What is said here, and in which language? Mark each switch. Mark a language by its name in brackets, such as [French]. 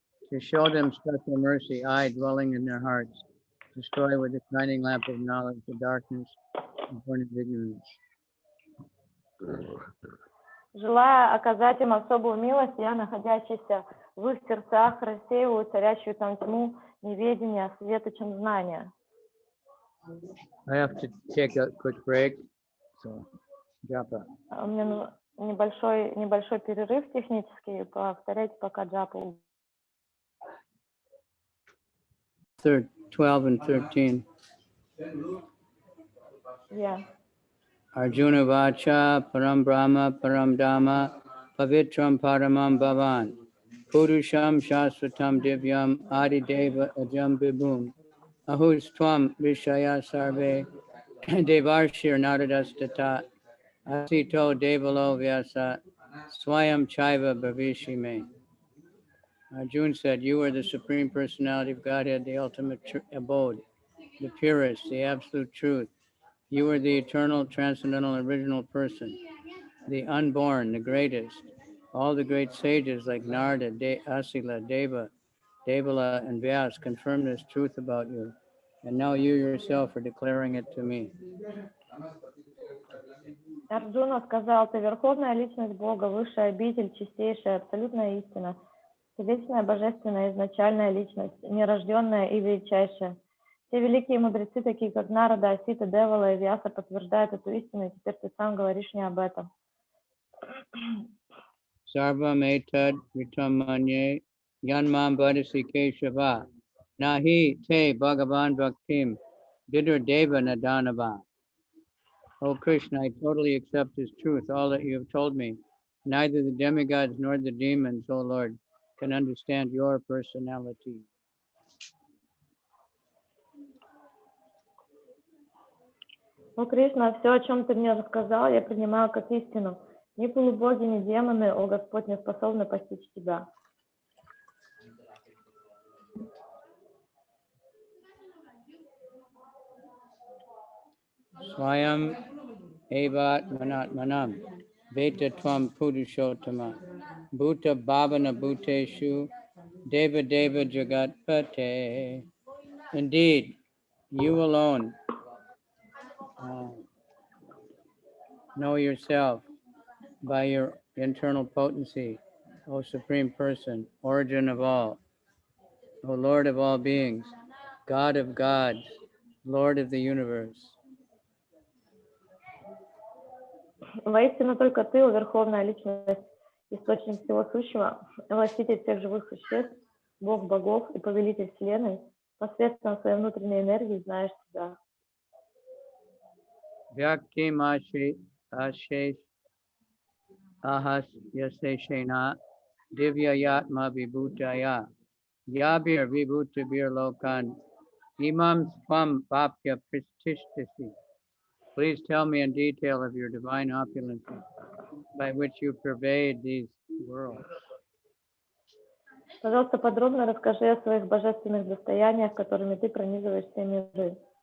[English] To show them special mercy, I, dwelling in their hearts, destroy with the shining lamp of knowledge the darkness born of ignorance. [Russian] Желая оказать им особую милость, я, находящийся в их сердцах, рассеиваю царящую там тьму неведения светочем знания. [English] I have to take a quick break. So, japa. [Russian] Мне небольшой перерыв технический. Повторяйте пока джапу. [English] 12 and 13. Yeah. [Sanskrit] Arjuna Vacha Param Brahma Param Dhamma Pavitram Paramam Bhavan Purusham Shasvatam Divyam Adi Deva Ajam Vibhum Ahus Tvam Vishaya Sarve Devarshir Naradastata Asito Devalo Vyasa Swayam Chaiva Bhavishime. [English] Arjuna said, you are the Supreme Personality of Godhead, the ultimate abode, the purest, the absolute truth. You are the eternal, transcendental, original person, the unborn, the greatest. All the great sages like Narada, Asila, Deva, Devala, and Vyas confirm this truth about you. And now you yourself are declaring it to me. [Russian] Арджуна сказал, ты верховная личность Бога, высшая обитель, чистейшая, абсолютная истина, вечная, божественная, изначальная личность, нерожденная и величайшая. Все великие мудрецы, такие как Нарада, Асита, Девала и Вьяса, подтверждают эту истину, и теперь ты сам говоришь мне об этом. [Sanskrit] Sarvam etad vitamanye yanmam vadasi keshava nahi te bhagavan bhaktim didur deva nadanava. [English] O Krishna, I totally accept this truth, all that you have told me. Neither the demigods nor the demons, O Lord, can understand your personality. [Russian] О, Кришна, все, о чем ты мне рассказал, я принимаю как истину. Ни полубоги, ни демоны, о Господь, не способны постичь тебя. [Sanskrit] Swayam evat manatmanam veta tvam purushottama bhuta bhavana bhuteshu deva deva jagatpate. [English] Indeed, you alone know yourself by your internal potency, O Supreme Person, origin of all, O Lord of all beings, God of gods, Lord of the universe. [Russian] Воистину только ты, о Верховная Личность, источник всего сущего, властитель всех живых существ, Бог богов и повелитель Вселенной, посредством своей внутренней энергии знаешь себя. [Sanskrit] Vyakti ashesh ahas yaseshena divya yatma vibhutaya yabir vibhutabir lokan imam swam bhapya pristishtasi. [English] Please tell me in detail of your divine opulences by which you pervade these worlds. [Russian] Пожалуйста, подробно расскажи о своих божественных достояниях, которыми ты пронизываешь все миры.